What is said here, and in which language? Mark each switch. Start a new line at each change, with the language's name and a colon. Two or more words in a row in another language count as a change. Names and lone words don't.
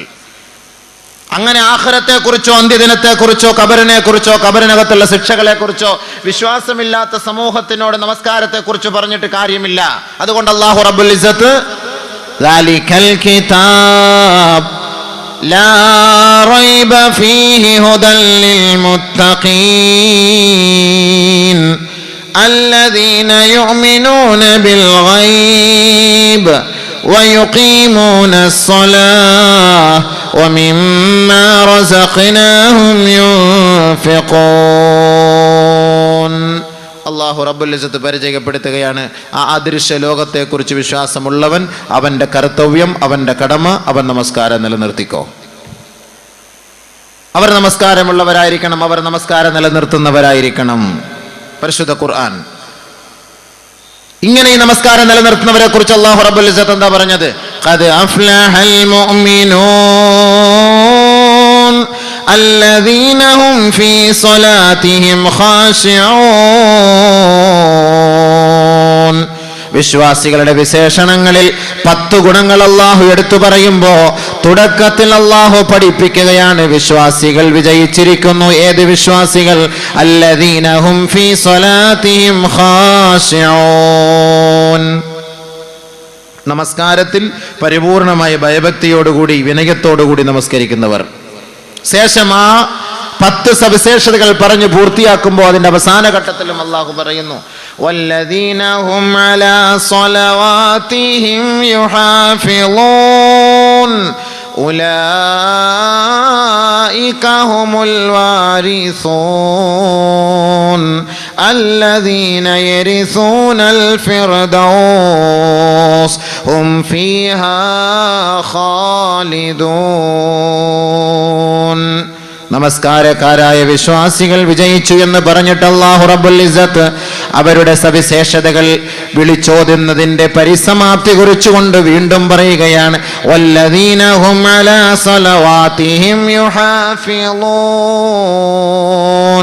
Malayalam: അങ്ങനെ ആഖിറത്തെക്കുറിച്ചോ അന്ത്യദിനത്തെക്കുറിച്ചോ ഖബറിനെക്കുറിച്ചോ ഖബറിനകത്തുള്ള ശിക്ഷകളെക്കുറിച്ചോ വിശ്വാസമില്ലാത്ത സമൂഹത്തിനോട് നമസ്കാരത്തെക്കുറിച്ച് പറഞ്ഞിട്ട് കാര്യമില്ല.
Arabic: അതുകൊണ്ട് الله رب العزة ذلك الكتاب لا ريب فيه هدى للمتقين الذين يؤمنون بالغيب ويقيمون الصلاة ومما رزقناهم ينفقون. ينفقون. الله رب العزة
Malayalam: പരിചയപ്പെടുത്തുകയാണ്, ആ അദൃശ്യ ലോകത്തെക്കുറിച്ച് വിശ്വാസമുള്ളവൻ അവൻ്റെ കർത്തവ്യം, അവൻ്റെ കടമ, അവൻ നമസ്കാരം നിലനിർത്തിക്കോ. അവർ നമസ്കാരമുള്ളവരായിരിക്കണം, അവർ നമസ്കാരം നിലനിർത്തുന്നവരായിരിക്കണം. പരിശുദ്ധ ഖുർആൻ ഇങ്ങനെ ഈ നമസ്കാരം നിലനിർത്തുന്നവരെ കുറിച്ച്
Arabic: الله رب العزة
Malayalam: എന്താ പറഞ്ഞത്?
Arabic: قد أفلح المؤمنون الذين هم في صلاتهم خاشعون.
Malayalam: വിശ്വാസികളുടെ വിശേഷണങ്ങളിൽ 10 ഗുണങ്ങൾ അല്ലാഹു എടുത്തു പറയുമ്പോൾ തുടക്കത്തിൽ അല്ലാഹു പഠിപ്പിക്കുകയാണ്, വിശ്വാസികൾ വിജയിച്ചിരിക്കുന്നു. ഏത് വിശ്വാസികൾ?
Arabic: الذين هم في صلاتهم خاشعون.
Malayalam: നമസ്കാരത്തിൽ പരിപൂർണമായ ഭയഭക്തിയോടുകൂടി വിനയത്തോടുകൂടി നമസ്കരിക്കുന്നവർ. ശേഷം ആ 10 സവിശേഷതകൾ പറഞ്ഞു പൂർത്തിയാക്കുമ്പോൾ അതിന്റെ അവസാന ഘട്ടത്തിലും അല്ലാഹു പറയുന്നു,
Arabic: والذين هم على صلواتهم يحافظون أولئك هم الوارثون الذين يرثون الفردوس هم فيها خالدون.
Malayalam: നമസ്കാരക്കാരായ വിശ്വാസികൾ വിജയിച്ചു എന്ന് പറഞ്ഞിട്ട്
Arabic: الله رب العزة
Malayalam: അവരുടെ സവിശേഷതകൾ വിളിച്ചോതുന്നതിന്റെ പരിസമാപ്തി കുറിച്ചുകൊണ്ട് വീണ്ടും പറയുകയാണ്,
Arabic: والذين هم على صلواتهم يحافظون.